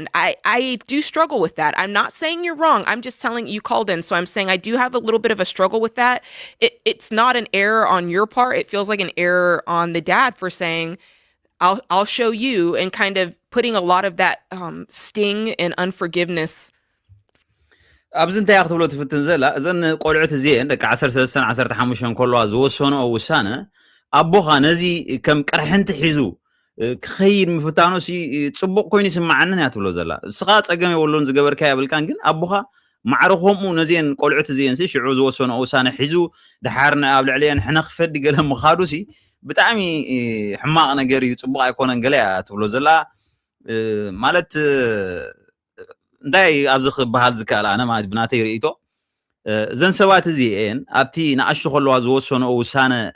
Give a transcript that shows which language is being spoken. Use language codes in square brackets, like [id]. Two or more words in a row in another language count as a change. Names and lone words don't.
[en] I do struggle with that. I'm not saying you're wrong. I'm just telling you called in. So I'm saying I do have a little bit of a struggle with that. It's not an error on your part. It feels like an error on the dad for saying, I'll show you, and kind of putting a lot of that sting and unforgiveness. [ti] ኣብዚ እንታይ ክትብሎ ትፍትን ዘላ እዘን ቆልዑት እዚአን ደቂ 13 15 ከለዋ ዝወሰነኦ ውሳነ ኣቦኻ ነዚ ከም ቅርሕንቲ ሒዙ ክኸይድ ምፍታኑ ሲ ጽቡቕ ኮይኑ ይስማዓንን እያ ትብሎ ዘላ እስኻ ፀገም የብሉን ዝገበርካ ያብልካን ግን ኣቦኻ ማዕረኾሙ ነዚአን ቆልዑት እዚአን ሲ ሽዑ ዝወሰነኦ ውሳነ ሒዙ ድሓርና ኣብ ልዕሊአን ሕነ ክፈዲ ገለ ምኻዱ ሲ ብጣዕሚ ሕማቕ ነገር እዩ ጽቡቕ ኣይኮነን ገለ እያ ትብሎ ዘላ ማለት እንታይ ኣብዚ ክበሃል ዝከኣል ኣነ ማለት ብናተይ ርእይቶ እዘን ሰባት እዚአን ኣብቲ ንኣሽቱ ከለዋ ዝወሰነኦ ውሳነ